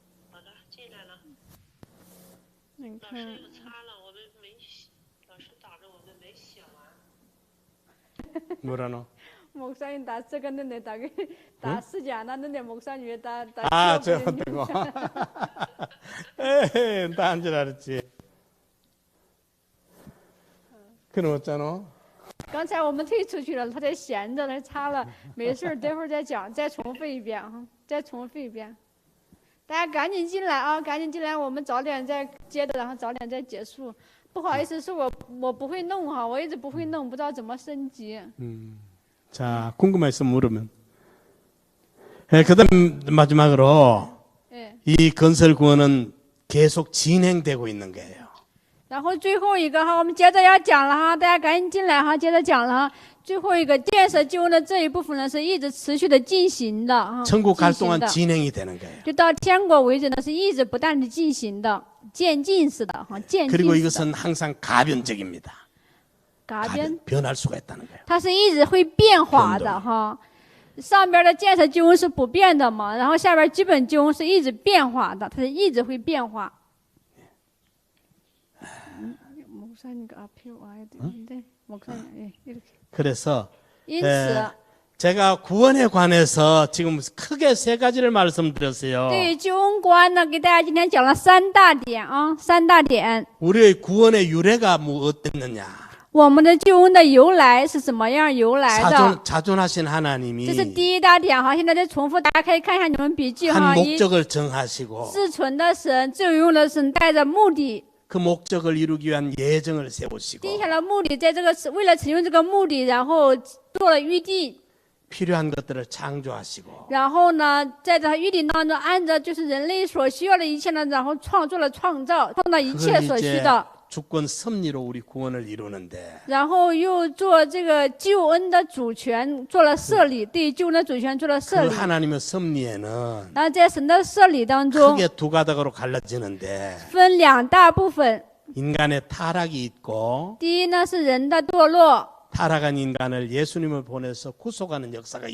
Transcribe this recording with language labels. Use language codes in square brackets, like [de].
[zh] 好的，进来了。你看，老师又擦了，我们没，老师打着我们没写完。 [ko] 뭐라노? 목사님 다 써갔는데 다 쓰지 않았는데 목사님이 다 아, 저 지워버리는 빼고. 에헤, 나한 줄 알았지. 그럼 어쩌노? [zh] 刚才我们退出去了，他在闲着，他擦了，没事，待会儿再讲，再重复一遍哈，再重复一遍。大家赶紧进来啊，赶紧进来，我们早点再接着，然后早点再结束。不好意思，是我不会弄哈，我一直不会弄，不知道怎么升级。 [ko] 자, 궁금해서 물으면. 그다음 마지막으로 네. 이 건설 구원은 계속 진행되고 있는 거예요. [zh] 然后最后一个哈，我们接着要讲了哈，大家赶紧进来哈，接着讲了哈。最后一个建设救恩的这一部分呢，是一直持续的进行的哈， [ko] 천국 갈 [zh] 进行 [ko] 동안 [zh] 的 [ko] 진행이 되는 거예요. [zh] 就到天国为止呢，是一直不断的进行的，渐进式的哈，渐 [ko] 그리고 [zh] 进式的。 [ko] 이것은 항상 가변적입니다. [zh] 嘎边， [ko] 변할 수가 있다는 거예요. [zh] 它是一直会变化的哈。上边的建设救恩是不变的嘛，然后下边基本救恩是一直变化的，它是一直会变化。 [ko] 목사님과 앞에 와야 되는데 목사님 이렇게. 그래서 [zh] 因此， [ko] 제가 구원에 관해서 지금 크게 세 가지를 말씀드렸어요. [zh] 对于救恩观呢，给大家今天讲了3大点啊，3大点。 [ko] 우리의 구원의 유래가 뭐 어땠느냐? [zh] 我们的救恩的由来是怎么样由来的？ [ko] 자존하신 하나님이 [zh] 这是第一大点哈。现在再重复，大家可以看一下你们笔记 [ko] 한 [zh] 哈。 [ko] 목적을 정하시고 [zh] 自存的神、自有用的神，带着目的， [ko] 그 목적을 이루기 위한 예정을 세우시고 [zh] 定下了目的，在这个为了成就这个目的，然后做了预定。 [ko] 필요한 것들을 창조하시고 [zh] 然后呢，在这预定当中，按照就是人类所需要的一切呢，然后做了创造，创造一切 [ko] 그걸 [zh] 所需 [ko] 이제 [zh] 的， [ko] 주권 섭리로 우리 구원을 이루는데 [zh] 然后又做这个救恩的主权做了设立，对救恩的主权做了设 [ko] 그 [zh] 立。 [ko] 하나님의 섭리에는 [zh] 然后在神的设立当中， [ko] 크게 두 가닥으로 갈라지는데 [zh] 分2大部分。 [ko] 인간의 타락이 있고 [zh] 第一呢是人的堕落， [ko] 타락한 인간을 예수님을 보내서 구속하는 역사가